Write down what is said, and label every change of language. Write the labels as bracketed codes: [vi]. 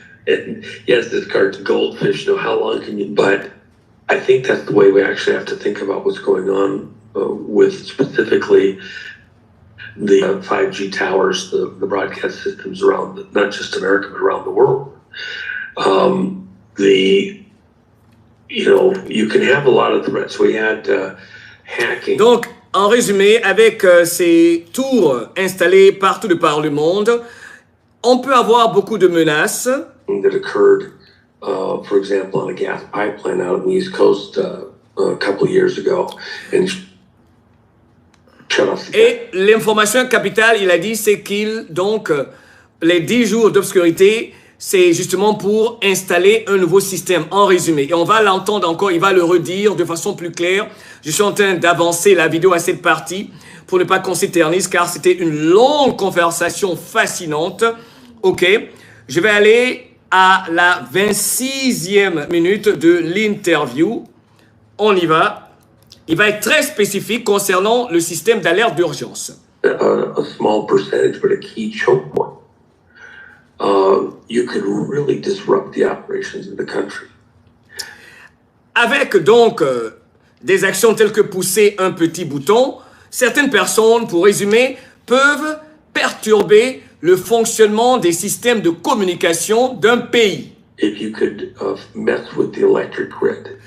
[en] And yes, this cartoon, goldfish, how long can you, but I think that's the way we actually have to think about what's going on with specifically the 5G towers, the broadcast systems around, not just America, but around the world. You can have a lot of threats. We had hacking. [fr] Donc, en résumé, avec ces tours installées partout de par le monde, on peut avoir beaucoup de menaces. [en] That occurred, for example, on a gas pipeline out on the East Coast a couple of years ago, and shut off the gas. [fr] Et l'information capitale, il a dit, c'est qu'il, donc, les 10 jours d'obscurité, c'est justement pour installer un nouveau système, en résumé. Et on va l'entendre encore, il va le redire de façon plus claire. Je suis en train d'avancer la vidéo à cette partie pour ne pas qu'on s'éternise, car c'était une longue conversation fascinante. OK, je vais aller à la 26e minute de l'interview. On y va. Il va être très spécifique concernant le système d'alerte d'urgence. [en] A small percentage, but a key choke point. You could really disrupt the operations of the country. [fr] Avec donc des actions telles que pousser un petit bouton, certaines personnes, pour résumer, peuvent perturber le fonctionnement des systèmes de communication d'un pays. [en] If you could mess with the electric grid.